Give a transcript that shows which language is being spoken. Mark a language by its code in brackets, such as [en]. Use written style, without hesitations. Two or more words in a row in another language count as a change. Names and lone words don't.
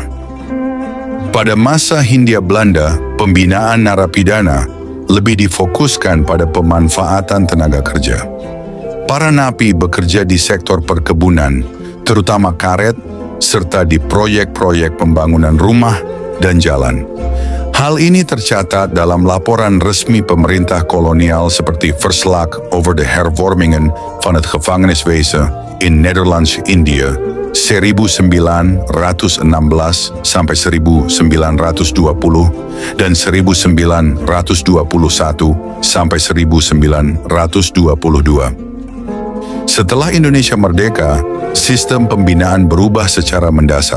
[id] Pada masa Hindia Belanda, pembinaan narapidana lebih difokuskan pada pemanfaatan tenaga kerja. Para napi bekerja di sektor perkebunan, terutama karet, serta di proyek-proyek pembangunan rumah dan jalan. Hal ini tercatat dalam laporan resmi pemerintah kolonial seperti [nl] Verslag over de hervormingen van het gevangeniswezen in Nederlands India [id] 1916 sampai 1920 dan 1921 sampai 1922. Setelah Indonesia merdeka, sistem pembinaan berubah secara mendasar.